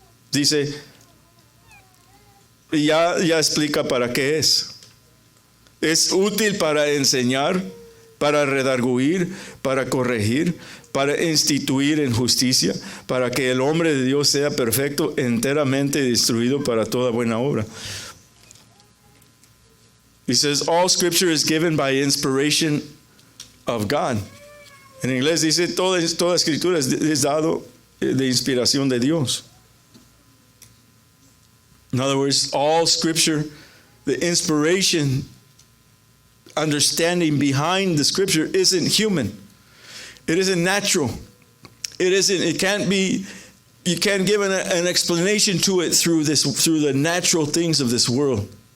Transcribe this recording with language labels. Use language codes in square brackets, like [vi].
[es] Dice, y ya explica para qué es. Es útil para enseñar, para redarguir, para corregir, para instituir en justicia, para que el hombre de Dios sea perfecto, enteramente instruido para toda buena obra. [en] He says, all scripture is given by inspiration of God. [es] En inglés dice, toda escritura es dado de inspiración de Dios. [en] In other words, all scripture, the inspiration, understanding behind the scripture isn't human. It isn't natural. It can't be, you can't give an explanation to it through the natural things of this world.